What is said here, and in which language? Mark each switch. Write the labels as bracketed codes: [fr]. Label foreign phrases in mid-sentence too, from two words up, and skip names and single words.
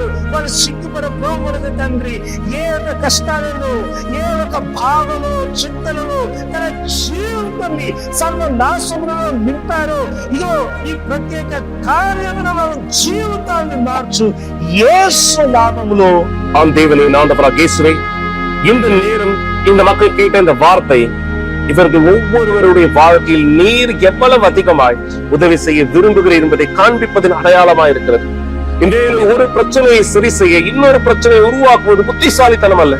[te] వాళ్ళు సిగ్గుపడకూడదు తండ్రి. ఏ ఒక కష్టాలలో, ఏ ఒక భావలో, చింతలలో తన జీవితాన్ని సర్వనాశంలో నింపారు. ఇదో ఈ ప్రత్యేక కార్యములను జీవితాన్ని మార్చు యేసు నామములో. [ta] தேவனே, ஆண்டவராகிய இயேசுவே, இந்த நேரம் இந்த மக்கள் கேட்ட இந்த வார்த்தை இவர்கள் ஒவ்வொருவருடைய வாழ்க்கையில் நீர் எவ்வளவு அதிகமாய் உதவி செய்ய விரும்புகிறீர் என்பதை காண்பிப்பதின் அடையாளமாய் இருக்கிறது. இன்றைய ஒரு பிரச்சனையை சரி செய்ய இன்னொரு பிரச்சனையை உருவாக்குவது புத்திசாலித்தனம் அல்ல.